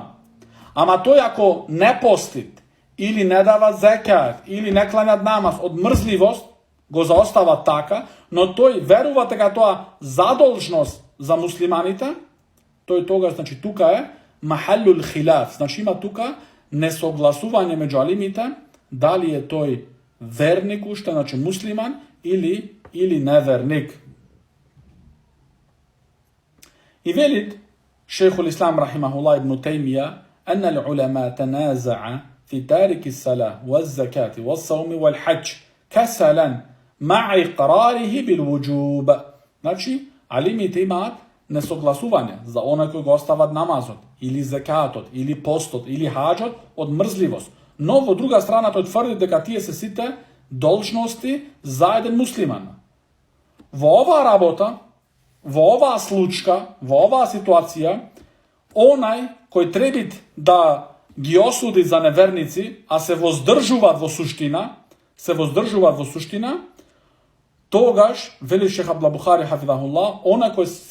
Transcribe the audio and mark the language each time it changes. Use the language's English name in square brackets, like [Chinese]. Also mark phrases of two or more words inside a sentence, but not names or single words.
[Macedonian] Ама тој ако не постит, или не дава зекат, или не кланят намаз од мрзливост, го заостава така, но тој верува дека тоа задолжност за муслиманите, тој тога, значи тука е [Arabic] محل الخلاف, [Macedonian] значи има тука несогласување меѓу алимите, дали е тој верник уште, значи муслиман, или неверник. И велит [Arabic] Шейхул Ислам рахимахуллах ибн Тајмија, أن العلماء تنازع في تارك الصلاة والزكاة والصوم والحج كسلا مع إقراره بالوجوب. [Macedonian] Значи, алимите имаат несогласување за оној кој го остават намазот, или закатот, или постот, или хаџот од мрзливост. Но во друга страна тој тврди дека тие се сите должности за еден муслиман. Во оваа работа, во оваа случка, во оваа ситуација, онај кој треба да ги осуди за неверници, а се воздржуваат во суштина, тогаш, вели Шех Абдул Бухари хафидахуллах, онај кој